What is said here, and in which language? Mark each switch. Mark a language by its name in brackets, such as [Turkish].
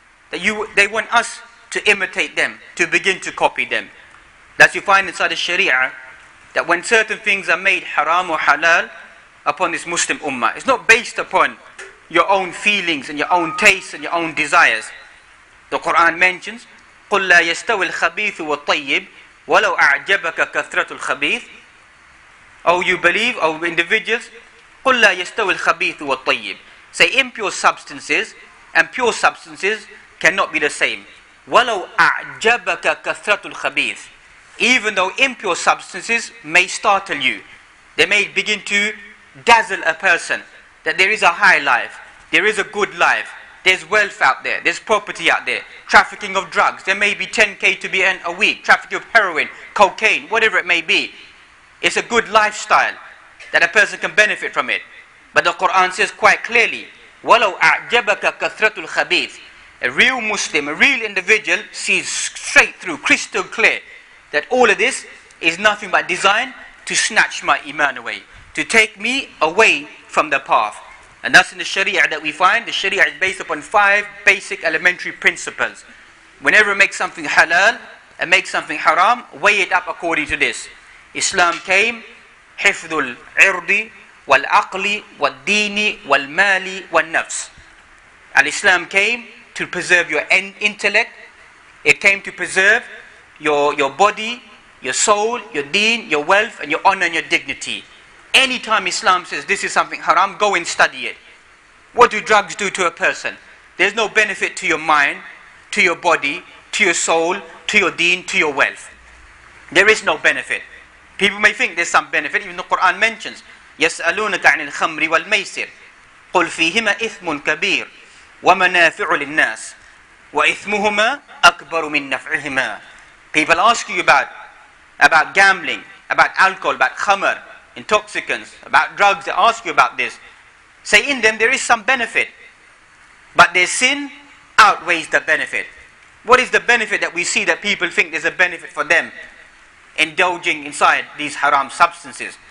[English] That they want us to imitate them, to begin to copy them. That's you find inside the Sharia, that when certain things are made haram or halal upon this Muslim ummah, it's not based upon your own feelings and your own tastes and your own desires. The Quran mentions, [Arabic] قُلْ لَا يَسْتَوِ الْخَبِيثُ وَالطَّيِّبُ وَلَوْ أَعْجَبَكَ كَثْرَةُ الْخَبِيثِ. [English] Oh, you believe, oh individuals, [Arabic] قُلْ لَا يَسْتَوِ الْخَبِيثُ وَالطَّيِّبُ. [English] Say impure substances and pure substances cannot be the same. [Arabic] وَلَوْ أَعْجَبَكَ كَثْرَةُ الْخَبِيثِ. [English] Even though impure substances may startle you, they may begin to dazzle a person, that there is a high life, there is a good life, there's wealth out there, there's property out there, trafficking of drugs, there may be 10k to be earned a week, trafficking of heroin, cocaine, whatever it may be. It's a good lifestyle that a person can benefit from it. But the Quran says quite clearly, [Arabic] وَلَوْ أَعْجَبَكَ كَثْرَةُ الْخَبِيثِ. [English] A real Muslim, a real individual sees straight through, crystal clear, that all of this is nothing but designed to snatch my iman away, to take me away from the path. And that's in the Sharia that we find. The Sharia is based upon 5 basic elementary principles. Whenever it makes something halal and makes something haram, weigh it up according to this. Islam came, [Arabic] حفظ العرض والعقل والدين والمال والنفس. [English] Al-Islam came to preserve your intellect. It came to preserve your body, your soul, your deen, your wealth, and your honor and your dignity. Anytime Islam says this is something haram, go and study it. What do drugs do to a person? There's no benefit to your mind, to your body, to your soul, to your deen, to your wealth. There is no benefit. People may think there's some benefit. Even the Quran mentions, [Arabic] يَسْأَلُونَكَ عَنِ الْخَمْرِ وَالْمَيْسِرِ قُلْ فِيهِمَا إِثْمٌ كَبِيرٌ وَمَنَافِعُ لِلنَّاسِ وَإِثْمُهُمَا أَكْبَرُ مِنْ نَفْعِهِمَا. [English] People ask you about gambling, about alcohol, about khamr, intoxicants, about drugs. They ask you about this. Say in them there is some benefit, but their sin outweighs the benefit. What is the benefit that we see that people think there's a benefit for them indulging inside these haram substances?